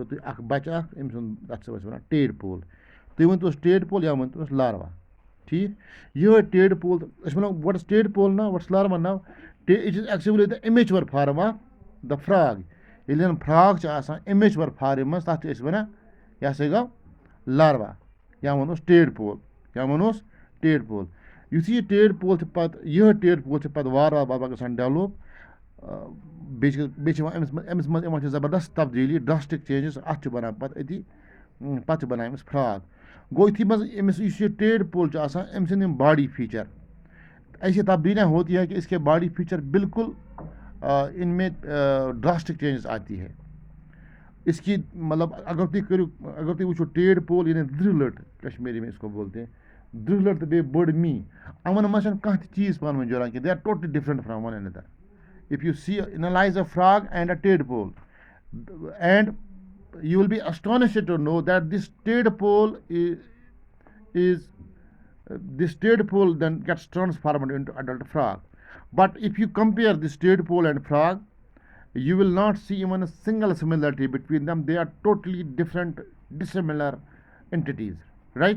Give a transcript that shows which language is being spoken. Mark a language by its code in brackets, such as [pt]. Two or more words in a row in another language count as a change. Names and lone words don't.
[ks] تُہۍ اَکھ بَچہٕ اَکھ أمۍ سُنٛد تَتھ چھِ أسۍ وَنان ٹیڈ پول تُہۍ ؤنۍتوس ٹیڈ پول یا ؤنۍتوس لاروا ٹھیٖک یِہوٚے ٹیڈ پول أسۍ وَنو [en] what is tadpole now what is larva now it is actually the immature form of the frog [ks] ییٚلہِ زَن فراگ چھِ آسان [en] immature form [ks] منٛز تَتھ چھِ أسۍ وَنان یہِ ہسا گوٚو لاروا یا وَنوس ٹیڈ پول یا وَنوس ٹیڈ پول یُتھُے یہِ ٹیڈ پول چھِ پَتہٕ یِہوٚے ٹیڈ پول چھِ پَتہٕ وارٕ وارٕ گژھان ڈیولپ بیٚیہِ چھِ یِوان أمِس منٛز یِوان چھِ زبردست تبدیٖلی [en] drastic changes [ks] اَتھ چھِ بَنان پَتہٕ أتی پَتہٕ چھِ بَنان أمِس فراگ گوٚو یُتھُے منٛز أمِس یُس یہِ ٹیڈ پول چھُ آسان أمۍ سٕنٛدۍ یِم باڈی فیٖچر [ur] ایسی تبدیلیاں ہوتی ہے کہ اس کے [en] body feature [ur] بالکل ان میں [en] drastic changes [ur] آتی ہے اس کی مطلب اگر [ks] تُہۍ وٕچھو ٹیڈ پول یعنی دٕرٛہ لٔٹ [ur] کشمیٖری میں اس کو بولتے ہیں [ks] دٕرٛہ لٔٹ تہٕ بیٚیہِ بٔڑ می یِمن منٛز چھنہٕ کانٛہہ تہِ چیٖز پانہٕ ؤنۍ جُڑان کینٛہہ [en] they are totally different from one another if you see analyse a frog and a tadpole and you will be astonished to know that this tadpole is this tadpole pole then gets transformed into adult frog. But if you compare this tadpole pole and frog, you will not see even a single similarity between them. They are totally different, dissimilar entities, right?